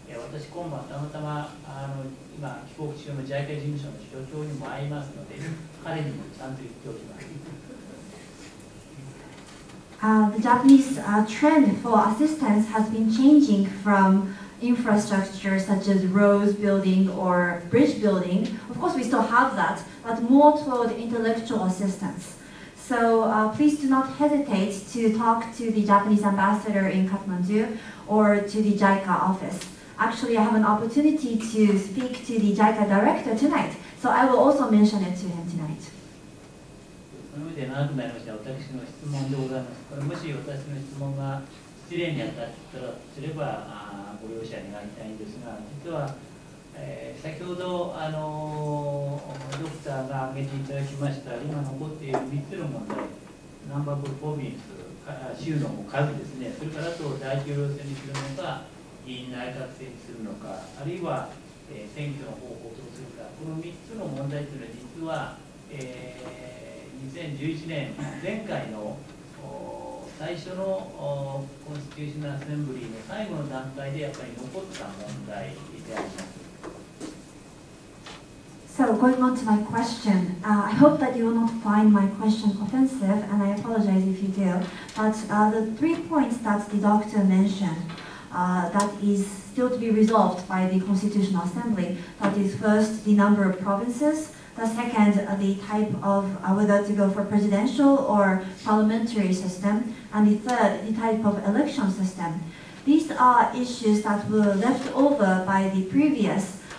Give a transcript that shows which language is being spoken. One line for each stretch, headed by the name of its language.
Japanese: 私、今晩たまたま今帰国中の JICA 事務所の所長にも会いますので、彼にもちゃんと言っておきます。
English: The Japanese trend for assistance has been changing from infrastructure such as roads building or bridge building. Of course, we still have that, but more toward intellectual assistance. So please do not hesitate to talk to the Japanese ambassador in Kathmandu or to the JICA office. Actually, I have an opportunity to speak to the JICA director tonight, so I will also mention it to him tonight.
Japanese: その上で長くなりました私の質問でございます。これもし私の質問が失礼に当たったらすればご容赦願いたいんですが、実は、先ほどドクターが挙げていただきました今残っている3つの問題、ナンバーブルフォービンス、州の数ですね、それからあと大統領選にするのか、議員内閣制にするのか、あるいは、選挙の方法をどうするか、この3つの問題というのは実は、2011年前回の最初のコンスティテューショナルアセンブリーの最後の段階でやっぱり残った問題であります。
English: So going on to my question, I hope that you will not find my question offensive, and I apologize if you do. But the 3 points that the doctor mentioned, that is still to be resolved by the Constitutional Assembly. That is first the number of provinces. The second, the type of whether to go for presidential or parliamentary system, and the third, the type of election system. These are issues that were left over by the previous